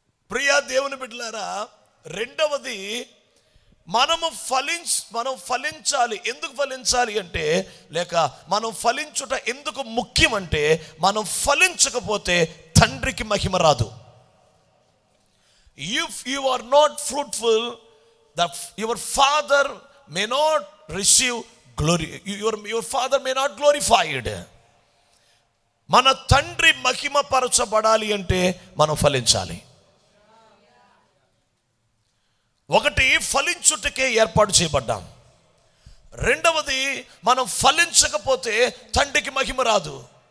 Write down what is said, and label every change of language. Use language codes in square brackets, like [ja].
[te] ప్రియా దేవుని బిడ్డలారా, రెండవది మనం ఫలించాలి. ఎందుకు ఫలించాలి అంటే, లేక మనం ఫలించుట ఎందుకు ముఖ్యం అంటే, మనం ఫలించకపోతే తండ్రికి మహిమ రాదు. [en] If you are not fruitful, your father may not receive glory. Your father may not glorified. [te] మన తండ్రి మహిమ పరచబడాలి అంటే మనం ఫలించాలి. ఒకటి, ఫలించుటకే ఏర్పాటు చేయబడ్డాం. రెండవది, మనం ఫలించకపోతే తండ్రికి మహిమ రాదు.